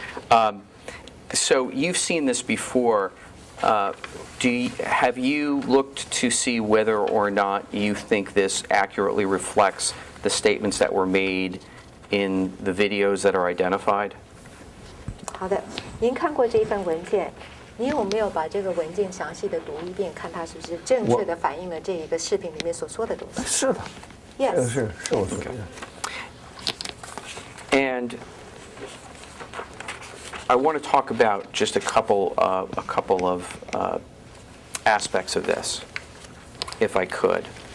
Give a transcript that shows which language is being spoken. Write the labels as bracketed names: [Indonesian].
[English] all. Okay. So you've seen this before. Have you looked to see whether or not you think this accurately reflects the statements that were made in the videos that are identified? [Chinese] 好的，您看过这一份文件，您有没有把这个文件详细的读一遍，看它是不是正确的反映了这一个视频里面所说的东西？是的。 [English] Yes. [Chinese] 是我说的。 [English] And I want to talk about just a couple of aspects of this, if I could.